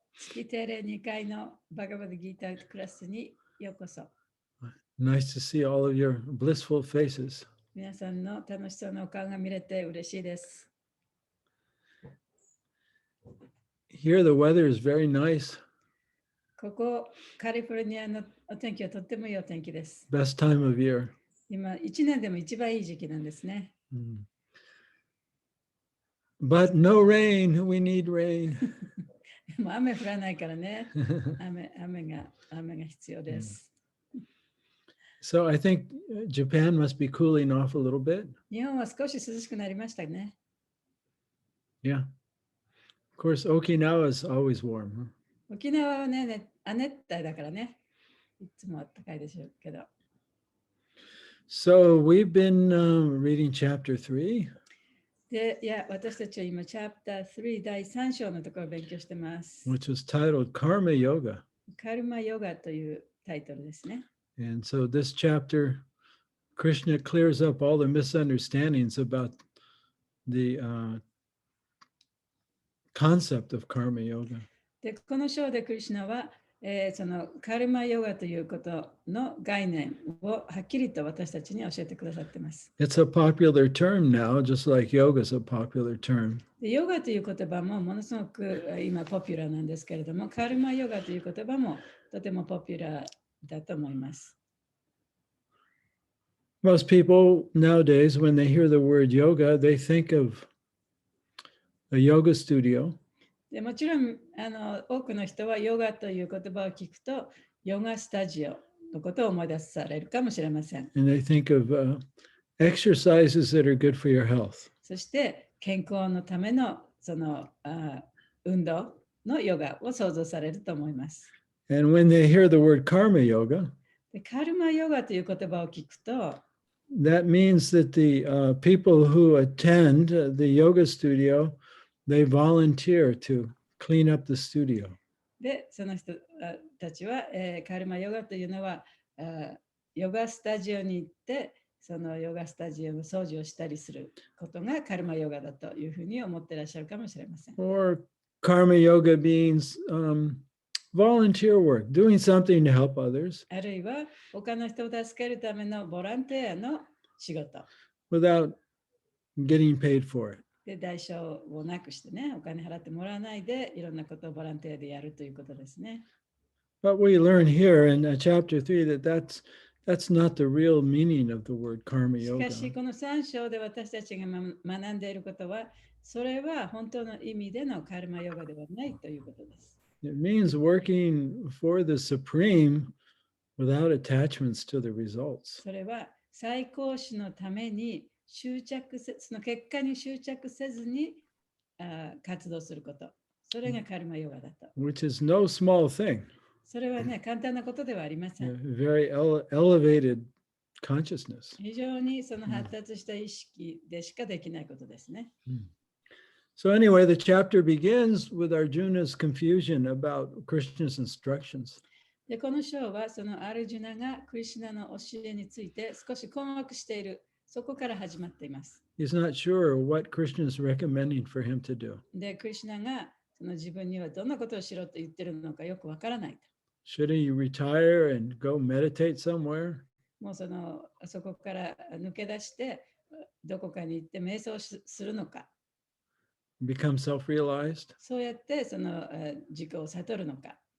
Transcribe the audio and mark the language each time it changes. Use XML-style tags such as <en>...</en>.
<ja>月定例2回のバガバドギータークラスにようこそ。</ja> <en>Nice to see all of your blissful faces.</en> <ja>皆さんの楽しそうなお顔が見れて嬉しいです。</ja> <en>Here the weather is very nice.</en> <ja>ここカリフォルニアのお天気はとってもいいお天気です。</ja> <en>Best time of year.</en> <ja>今1年でも一番いい時期なんですね。</ja> <en>But no rain. We need rain.</en> <ja>でも雨降らないからね。雨が必要です。</ja> <en>So I think Japan must be cooling off a little bit.</en> <ja>日本は少し涼しくなりましたね。</ja> <en>Yeah. Of course, Okinawa is always warm.</en> <ja>沖縄はね、亜熱帯だからね。いつも暖かいでしょうけど。</ja> <en>So we've been reading chapter 3.</en> <ja>で、私たちは今、チャプター3第3章のところを勉強してます。</ja> <en>Which was titled Karma Yoga.</en> <ja>カルマヨガというタイトルですね。</ja> <en>And so this chapter, Krishna clears up all the misunderstandings about the concept of karma yoga.</en> <ja>で、この章でクリシュナは、そのカルマヨガということの概念をはっきりと私たちに教えてくださっています。</ja> <en>It's a popular term now, just like yoga is a popular term.</en> <ja>でヨガという言葉もものすごく今ポピュラーなんですけれども、カルマヨガという言葉もとてもポピュラーだと思います。</ja> <en>Most people nowadays, when they hear the word yoga, they think of a yoga studio.</en> <ja>でもちろん多くの人はヨガという言葉を聞くとヨガスタジオのことを思い出されるかもしれません。</ja> <en>And they think of exercises that are good for your health.</en> <ja>そして健康のためのその運動のヨガを想像されると思います。</ja> <en>And when they hear the word karma yoga,</en> <ja>でカルマヨガという言葉を聞くと、</ja> <en>that means that the people who attend the yoga studio, they volunteer to clean up the studio.</en> <ja>で、その人たちは、カルマヨガというのはヨガスタジオに行ってそのヨガスタジオの掃除をしたりすることがカルマヨガだというふうに思っていらっしゃるかもしれません。</ja> <en>Or karma yoga means volunteer work, doing something to help others.</en> <ja>あるいは他の人を助けるためのボランティアの仕事。</ja> <en>Without getting paid for it.</en> <ja>で、代償をなくしてね、お金払ってもらわないで、いろんなことをボランティアでやるということですね。</ja> <en>But we learn here in chapter 3 that that's not the real meaning of the word karma</en> <ja>し</ja> <en>yoga.</en> <ja>かし、この3章で私たちが学んでいることは、それは本当の意味でのカルマヨガではないということです。</ja> <en>It means working for the supreme without attachments to the results.</en> <ja>それは最高主のためにその結果に執着せずに活動すること。それがカルマヨガだと。</ja> <en>Which is no small thing.</en> <ja>それはね、簡単なことではありません。</ja> <en>Very elevated consciousness.</en> <ja>非常にその発達した意識でしかできないことですね。</ja> <en>So anyway, the chapter begins with Arjuna's confusion about Krishna's instructions.</en> <ja>でこの章はそのアルジュナがクリシュナの教えについて少し困惑している。そこから始まっています。</ja> <en>He's not sure what Krishna is recommending for him to do.</en> <ja>で、クリシュナがその自分にはどんなことをしろと言ってるのかよくわからない。</ja> <en>Should he retire and go meditate somewhere?</en> <ja>もうそこから抜け出してどこかに行って瞑想するのか。</ja> <en>Become self-realized?</en> <ja>そうやってその自己を悟るのか。</ja>